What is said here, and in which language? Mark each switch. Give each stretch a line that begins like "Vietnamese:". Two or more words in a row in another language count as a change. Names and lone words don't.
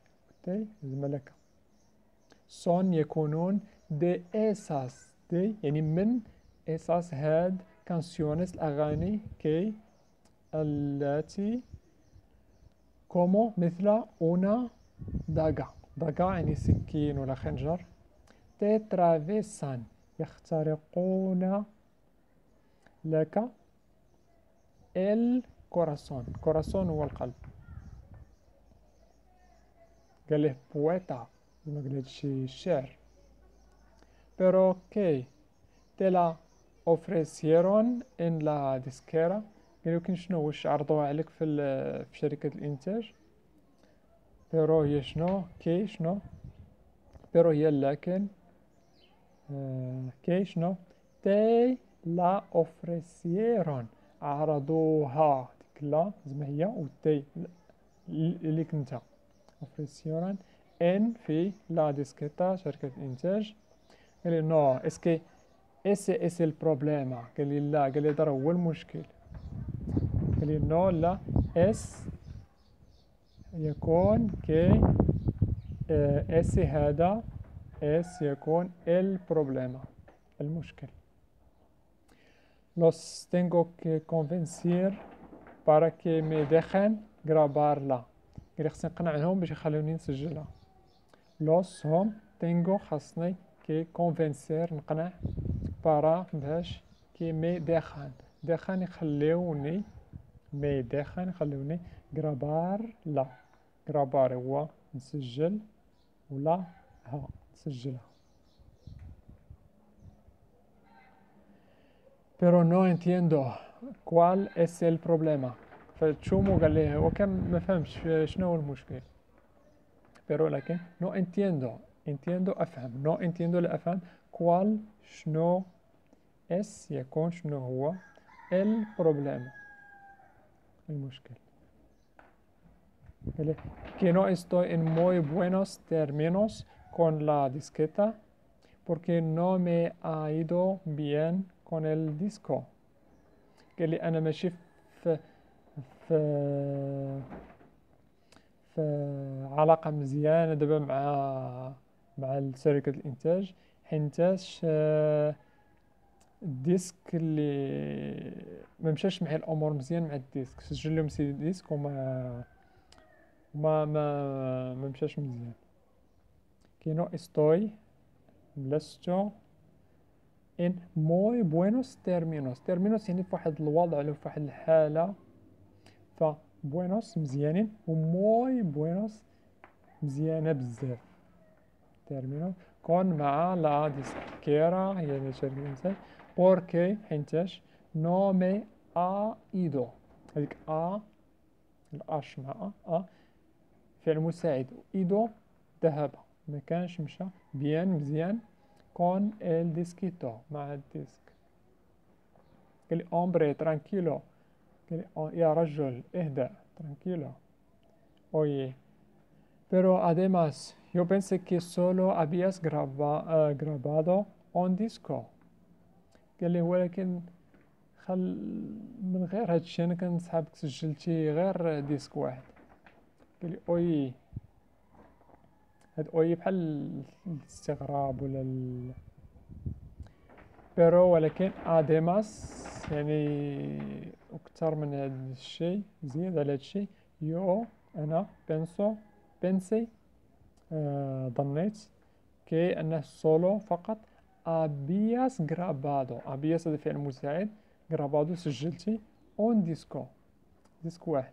Arabic: تي زملكه، سون يكونون دي اساس، دي يعني من اساس هاد كانسيونس الاغاني كي التي كومو مثل
Spanish: una daga,
Arabic: داغا يعني سكين ولا خنجر، تترافيسان يخترقون لك الكوراسون، كوراسون هو القلب. قال له بويتا، ما قال هادشي الشعر.
Spanish: pero que te la ofrecieron en la disquera.
Arabic: قال له كاين شنو واش عرضوها عليك في شركة الإنتاج. pero هي شنو، كي شنو، pero هي لكن كي شنو،
Spanish: te la ofrecieron
Arabic: عرضوها، ديك لا زعما هي وتي اللي كنتا ofrecieron ان في
Spanish: la disquera
Arabic: شركة الإنتاج. قال لي
Spanish: no es que ese es el problema.
Arabic: قال لي لا، قال لي هذا هو المشكل. قال لي نو لا اس يكون كي اس هذا اس يكون
Spanish: el problema
Arabic: المشكل.
Spanish: los tengo que convencer para que me dejen grabarla.
Arabic: قال لي خصني نقنعهم باش يخلوني نسجلها. los هم tengo خاصني كي convencer نقنع، para باش كي
Spanish: me dejen,
Arabic: دخن يخليوني،
Spanish: me dejen
Arabic: يخليوني
Spanish: grabarla,
Arabic: غرابار هو نسجل ولا ها نسجلها.
Spanish: pero no entiendo cuál es el problema.
Arabic: فتشومو قال لي هو كان ما فهمش شنو هو المشكل. pero لكن
Spanish: no entiendo،
Arabic: entiendo افهم،
Spanish: no entiendo
Arabic: لا افهم، cuál شنو اس يكون شنو هو البروبليم المشكل.
Spanish: Que no estoy en muy buenos términos con la disqueta porque no me ha ido bien con el disco.
Arabic: قال لي أنا ماشي في علاقة مزيانة دابا مع شركة الإنتاج، حينتاش الديسك اللي ما مشاش معايا الأمور مزيان مع الديسك، سجل لهم سي ديسك وما ما مشاش مزيان.
Spanish: que no estoy لست in muy buenos términos.
Arabic: términos يعني في واحد الوضع ولا في واحد الحالة، ف buenos مزيانين و
Spanish: muy buenos
Arabic: مزيانة بزاف. términos كون مع
Spanish: la disquera
Arabic: هي شركة الإنتاج porque حينتاش
Spanish: no me ha ido،
Arabic: هذيك الأش مع فعل مساعد، إيدو ذهب ما كانش مشى، بيان مزيان، كون ال ديسكيتو مع الديسك. قال لي
Spanish: hombre tranquilo،
Arabic: قال لي يا رجل اهدأ tranquilo.
Spanish: oye pero además yo pensé que solo habías grabado un disco.
Arabic: قال لي ولكن من غير هادشي انا كنسحابك سجلتي غير ديسك واحد. قال لي اوي، هاد اوي بحال الاستغراب ولا بيرو، ولكن اديماس يعني اكثر من هاد الشيء، زيد على هاد الشيء، يو انا بنسي ظنيت كي انه سولو فقط
Spanish: habías grabado,
Arabic: ابياس هذا فعل مساعد، غرابادو سجلتي
Spanish: un disco
Arabic: واحد.